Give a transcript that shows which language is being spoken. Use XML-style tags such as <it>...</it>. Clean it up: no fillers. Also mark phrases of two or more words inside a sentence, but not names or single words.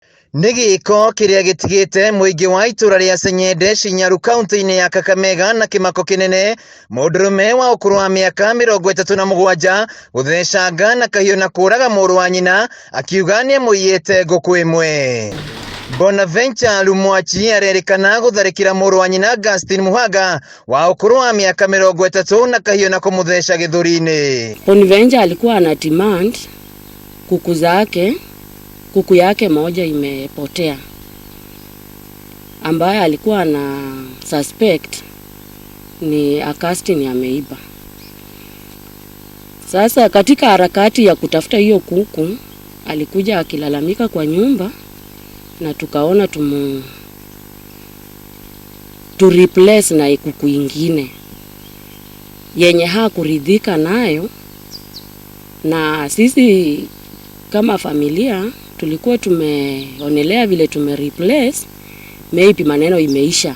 <ki>Nigiko kiria gitigite muingi wa itura ria Senyende Shinyaru kaunti-ini ya Kakamega na kimako kinene Mundurume wa ukuru wa miaka 37 guthecanga na kahiu na kuraga muru wa nyina akiuga ni amuyite nguku imwe. Bonaventure Lumwachi arerikana gutharikira muru wa nyina Gastin Muhaga wa ukuru wa miaka 30 na kahiu na kumutheca githuri-ini.</ki> <sw>Bonaventure alikuwa ana demand kuku yake moja imepotea, ambaye alikuwa na suspect ni Augustine ameiba. Sasa katika harakati ya kutafuta hiyo kuku, alikuja akilalamika kwa nyumba na tukaona tu replace na kuku ingine yenye hakuridhika nayo, na sisi kama familia tulikuwa tumeonelea vile replace, maybe maneno imeisha.</sw>